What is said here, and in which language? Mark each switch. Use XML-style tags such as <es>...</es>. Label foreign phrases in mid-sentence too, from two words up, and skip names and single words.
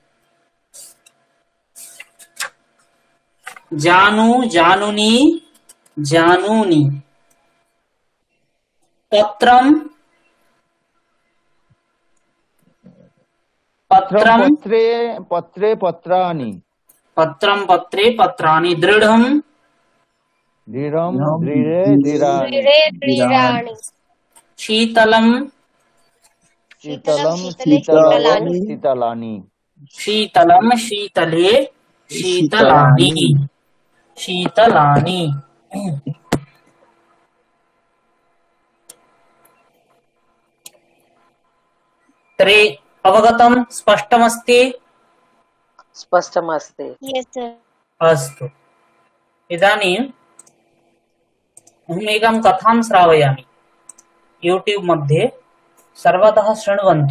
<sa>जानु, जानुनी, जानूनि। पत्रम्, पत्रम्, पत्रे पत्रे पत्राणि, पत्रम् पत्रे पत्राणि। दृढम्, दृढम् दृढे दृढानि, दृढे दृढानि, শীতলম, শীতলম শীতলে শীতলানি, শীতলানি, শীতলানি। शीतलम् शीतले शीतलानि, शीतलानि। तर्हि अवगतं, स्पष्टमस्ति? स्पष्टमस्ति।</sa> <en>yes sir,</en> <sa>अस्तु, इदानीम् अहमेकां कथां श्रावयामि यूट्यूब् मध्ये, सर्वतः शृण्वन्तु।</sa>